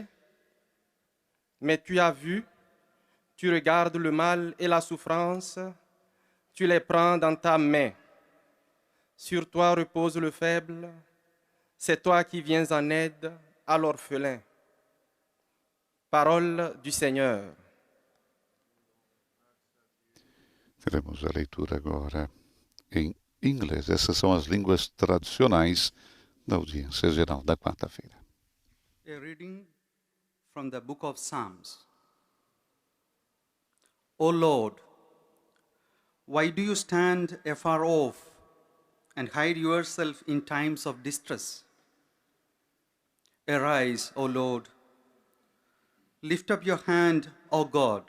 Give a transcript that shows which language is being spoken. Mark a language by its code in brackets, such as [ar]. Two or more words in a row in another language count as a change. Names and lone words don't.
[fr] Mais tu as vu, tu regardes le mal et la souffrance, tu les prends dans ta main. Sur toi repose le faible, c'est toi qui viens en aide à l'orphelin. Parole du Senhor. [pt] Teremos a leitura agora em inglês. Essas são as línguas tradicionais da audiência geral da quarta-feira. [en] A reading from the book of Psalms. O Lord, why do you stand afar off and hide yourself in times of distress? Arise, O Lord. Lift up your hand, O God.